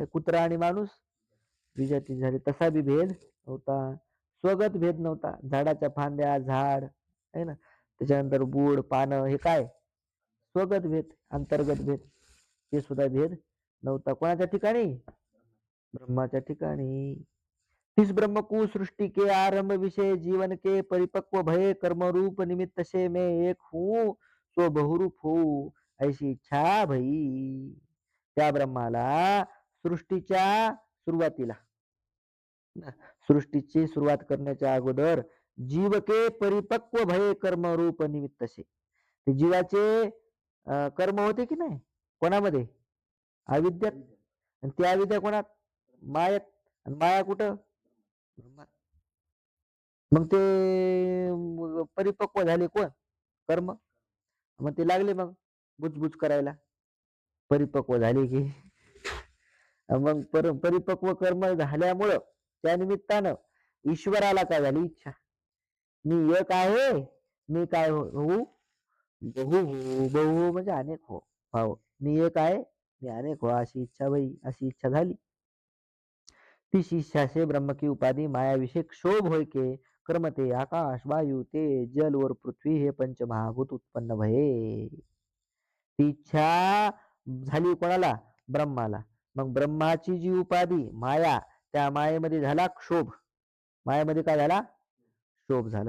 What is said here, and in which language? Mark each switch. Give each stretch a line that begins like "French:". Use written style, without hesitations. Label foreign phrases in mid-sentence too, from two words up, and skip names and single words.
Marathi: कुत्रा आणि माणूस विजाती झाले. तसा बी भेद नव्हता. स्वगत भेद नव्हता. झाडाच्या फांद्या, झाड आहे ना, त्याच्यानंतर बूड, पानं हे काय? स्वगत भेद, अंतर्गत भेद, ते सुद्धा भेद नव्हता. कोणाच्या ठिकाणी? ब्रह्माच्या ठिकाणी.
Hindi: इस ब्रह्म को सृष्टि के आरंभ विषय जीवन के परिपक्व भय कर्म रूप निमित्त से मैं एक हूँ सो बहुरूप हूँ ऐसी इच्छा भई.
Marathi: त्या ब्रह्माला सृष्टीच्या सुरुवातीला सृष्टीची सुरुवात करण्याच्या अगोदर
Hindi: जीवके परिपक्व भये कर्म रूप निमित्तसे.
Marathi: ते जीवाचे कर्म होते की नाही कोणामध्ये? अविद्यात. आणि ती अविद्या कोणात? मायात. आणि माया कुठं? ब्रह्मात. मग ते परिपक्व झाले कोण? कर्म. मग ते लागले मग बुजबुज करायला. परिपक्व झाले की मग परिपक्व कर्म झाल्यामुळं त्या निमित्तानं ईश्वराला काय झाली? इच्छा. मी एक आहे, मी काय होऊ? बहु हो, बहु म्हणजे अनेक हो. हो, मी एक आहे, मी अनेक हो, अशी इच्छा बाई, अशी इच्छा झाली.
Hindi: तीच इच्छा से ब्रह्म की उपाधी माया विषय क्षोभ होय के कर्म ते आकाश वायू तेज जल वर पृथ्वी हे पंचमहाभूत उत्पन्न भये.
Marathi: ती इच्छा झाली कोणाला? ब्रह्माला. मग ब्रह्माची जी उपाधी माया, त्या मायेमध्ये झाला क्षोभ. मायेमध्ये काय झाला? क्षोभ झाला.